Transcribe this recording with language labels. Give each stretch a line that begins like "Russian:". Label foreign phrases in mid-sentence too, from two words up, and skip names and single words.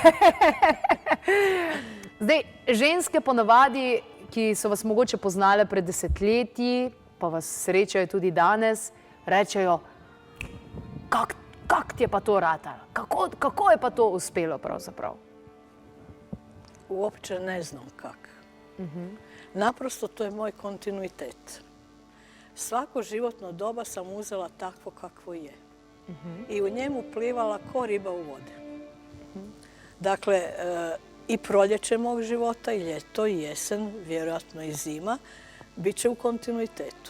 Slovenian: Zdaj, ženske ponavadi, ki so vas mogoče poznale pred desetletji, pa vas srečajo tudi danes, rečejo, kak ti je pa to ratalo? Kako je pa to uspelo pravzaprav?
Croatian: Uopće ne znam kak. Naprosto to je moj kontinuitet. Svako životno doba sam uzela takvo kakvo je. I u njemu plivala ko riba u vodi. Dakle, i proljeće mog života, i ljeto, i jesen, vjerojatno i zima, bit će u kontinuitetu.